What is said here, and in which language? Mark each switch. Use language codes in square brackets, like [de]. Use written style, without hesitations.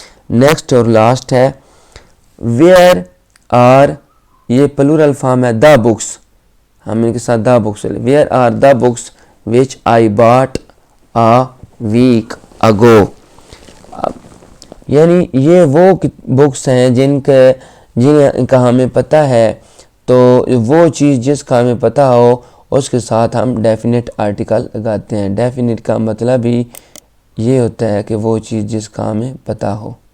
[en] Next اور last ہے where are. [ur] یہ پلورل فارم ہے [en] the books, [ur] ہم ان کے ساتھ the books. [en] Where are the books which I bought a week ago. [ur] یعنی یہ وہ بکس ہیں جن کا ہمیں پتہ ہے، تو وہ چیز جس کا ہمیں پتہ ہو اس کے ساتھ ہم ڈیفینٹ آرٹیکل لگاتے ہیں. ڈیفینٹ کا مطلب ہی یہ ہوتا ہے کہ وہ چیز جس کا ہمیں پتہ ہو.